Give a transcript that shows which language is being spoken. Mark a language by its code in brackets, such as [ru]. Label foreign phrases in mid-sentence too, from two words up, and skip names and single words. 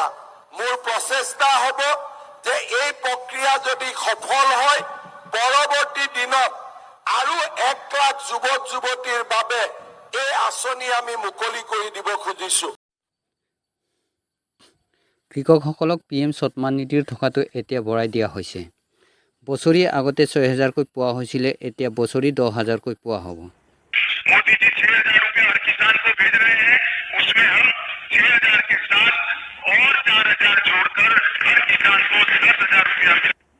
[as] মোৰ প্ৰচেষ্টা হ'ব যে এই প্ৰক্ৰিয়া যদি সফল হয়, পৰৱৰ্তী দিনত আৰু 1 লাখ যুৱক যুৱতীৰ বাবে এই আঁচনি আমি মুকলি কৰি দিব খুজিছো। কৃষকসকলক PM সন্মান নিধিৰ টকাটো এতিয়া বঢ়াই দিয়া হৈছে। বছৰি আগতে 6,000কৈ পোৱা হৈছিলে, এতিয়া বছৰি 10,000কৈ পোৱা হ'ব। [hi] मोदी जी 6,000 रुपये हर किसान को भेज रहे हैं, उसमें हम 6,000 के साथ और 4,000 जोड़कर हर किसान को 10,000 रुपया